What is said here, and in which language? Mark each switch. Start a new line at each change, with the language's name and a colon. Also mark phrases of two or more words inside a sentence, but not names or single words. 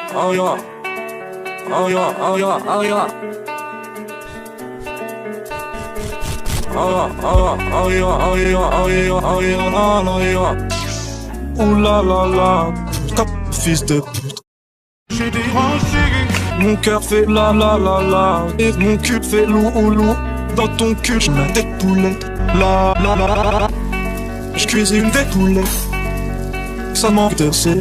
English: yeah. Oh yeah, oh yeah, oh yeah. Oh yeah, oh yeah, oh yeah, oh yeah, oh yeah, oh yeah.
French: Ouh la la la, putain, fils de pute. J'ai dérangé, mon cœur fait la la la la. Et mon cul fait lou ou lou. Dans ton cul, j'ai ma tête poulette. La la la la. J'cuisine des poulets. Ça manque de sel.